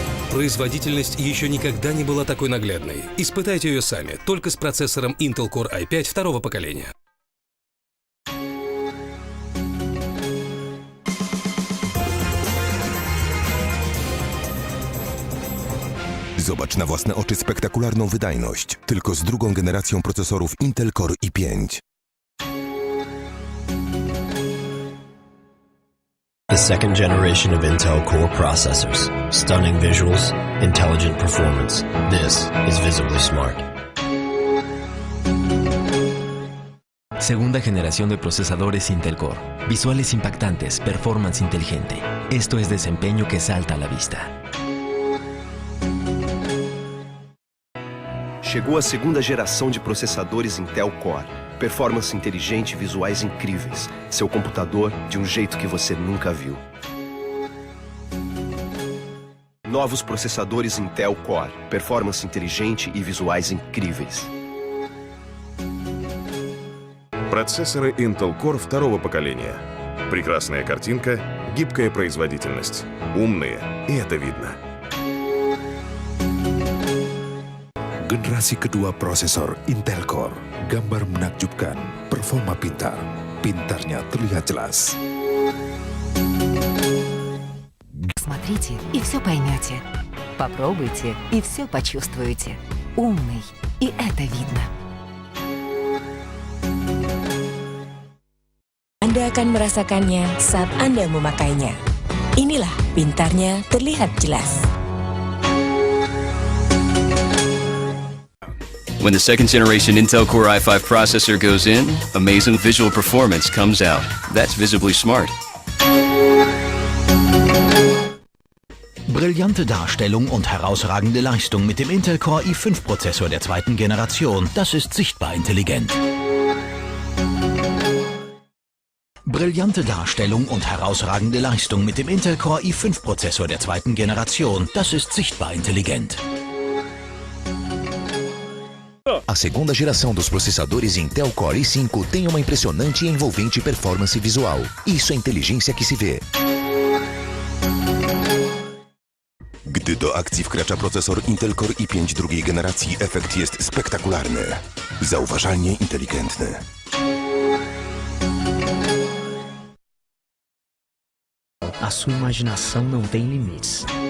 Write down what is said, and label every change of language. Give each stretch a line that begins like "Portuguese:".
Russian: Производительность еще никогда не была такой наглядной. Испытайте ее сами, только с процессором Intel Core i5 второго поколения.
Polish: Zobacz na własne oczy spektakularną wydajność, tylko z drugą generacją procesorów Intel Core i5.
English: The second generation of Intel Core processors. Stunning visuals, intelligent performance. This is visibly smart.
Spanish: Segunda generación de procesadores Intel Core. Visuales impactantes, performance inteligente. Esto es desempeño que salta a la vista.
Portuguese: Chegou a segunda geração de processadores Intel Core. Performance inteligente e visuais incríveis. Seu computador de um jeito que você nunca viu. Novos processadores Intel Core. Performance inteligente и visuais incríveis.
Russian: Процессоры Intel Core второго поколения. Прекрасная картинка, гибкая производительность. Умные, и это видно.
Indonesian: Generasi kedua prosesor Intel Core. Gambar menakjubkan, performa pintar. Pintarnya terlihat jelas.
Russian: Смотрите и все поймете. Попробуйте и все почувствуете. Умный, и это видно.
Indonesian: Anda akan merasakannya saat Anda memakainya. Inilah pintarnya terlihat jelas.
English: When the second-generation Intel Core i5 processor goes in, amazing visual performance comes out. That's visibly smart.
German: Brillante Darstellung und herausragende Leistung mit dem Intel Core i5-Prozessor der zweiten Generation. Das ist sichtbar intelligent. Brillante Darstellung und herausragende Leistung mit dem Intel Core i5-Prozessor der zweiten Generation. Das ist sichtbar intelligent.
Portuguese: A segunda geração dos processadores Intel Core i5 tem uma impressionante e envolvente performance visual. Isso é inteligência que se vê.
Polish: Gdy do akcji wkracza procesor Intel Core i5 drugiej generacji, efekt jest spektakularny. Zauważalnie inteligentny.
Portuguese: A sua imaginação não tem limites.